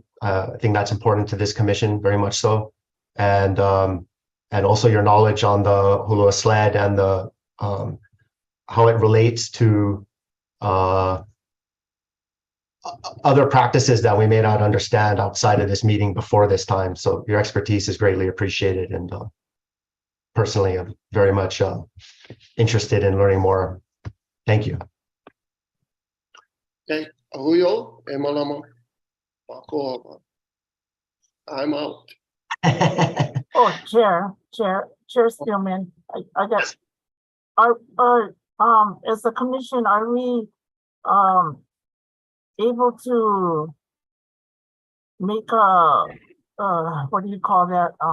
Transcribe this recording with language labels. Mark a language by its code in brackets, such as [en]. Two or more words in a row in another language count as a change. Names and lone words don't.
[en] I think that's important to this commission, very much so. And also your knowledge on the Hulua Sled and the how it relates to other practices that we may not understand outside of this meeting before this time. So your expertise is greatly appreciated. And personally, I'm very much interested in learning more. Thank you. [haw] Okay, Ahuyo e malama. [en] Pakoa. I'm out. Oh, Chair Steelman, I got, as a commission, are we able to make what do you call that?